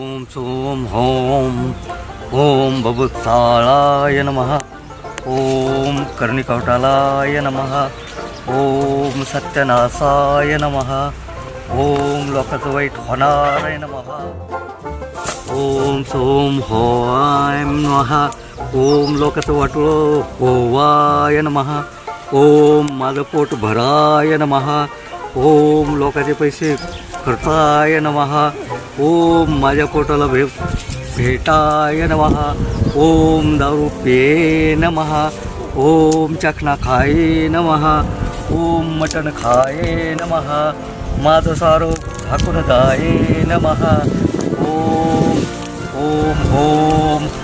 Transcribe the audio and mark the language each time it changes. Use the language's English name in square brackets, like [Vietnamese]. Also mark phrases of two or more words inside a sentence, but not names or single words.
[Marathi] सोम होम ओम बबुत्साळाय नमः ओम कर्णिकवटालाय नमः ओम सत्यनासाय नमः ओम लोकाचं वाईट होणाराय नमः ओम सोम होय नमः ओम लोकाचं वाटोळं होवाय नमः ओम माझं पोट भराय नमः ओम लोकाचे पैसे खर्चाय नमः ओम माझ्या पोटाला भेटाय नमः ओम दारू पे नमः ओम चखना खाये नमः ओम मटण खाये नमः माझं सारं झाकून जाये नमः ओम ओम ओम